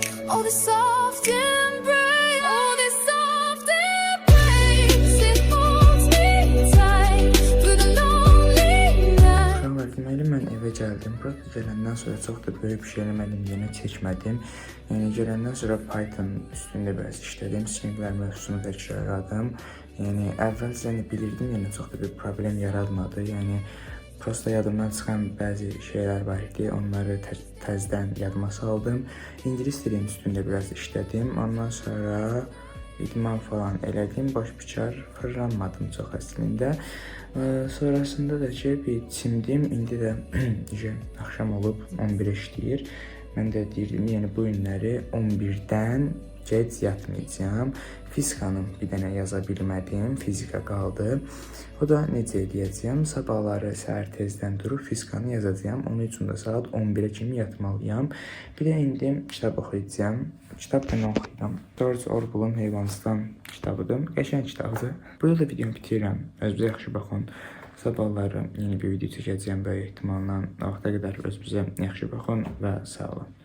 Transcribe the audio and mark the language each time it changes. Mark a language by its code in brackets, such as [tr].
[en] Oh, the soft embrace, oh, the soft embrace, it holds me tight through the lonely night. [az] Deməli, mən evə gəldim. Burada gələndən sonra çox da böyük bir şey eləmədim, yenə çəkmədim. Yəni gələndən sonra Python üstündə biraz işlədim, stringlər mövzusunu təkrarladım. Yəni əvvəlcə bilirdim, yəni çox da bir problem yaratmadı. Yəni prosta yadımdan çıxan bəzi şeylər var idi, onları təzədən yadıma saldım. İngilis dili üstündə biraz işlədim. Ondan sonra idman falan elədim, baş-bikar fırlanmadım çox əslində. Sonrasında da ki, bir çimdim, indi də axşam olub 11 işləyir. Mən də deyirdim, yəni bu günləri 11-dən gec yatmayacağam. Fizikanı bir dənə yaza bilmədim, fizika qaldı. O da necə edəcəyəm? Sabahları səhər tezdən durub fizikanı yazacağam. Onun üçün də saat 11-ə kimi yatmalıyam. Bir də indi kitab oxuyacağam. Kitab mən oxuyuram. George Orwell'un Heyvanistan kitabıdır. Qəşəng kitabdır. Burada da videomu bitirirəm. Özünüzə yaxşı baxın. Sabahları yeni bir video çəkəcəyəm böyük ehtimalla. O vaxta qədər özünüzə yaxşı baxın və sağ olun.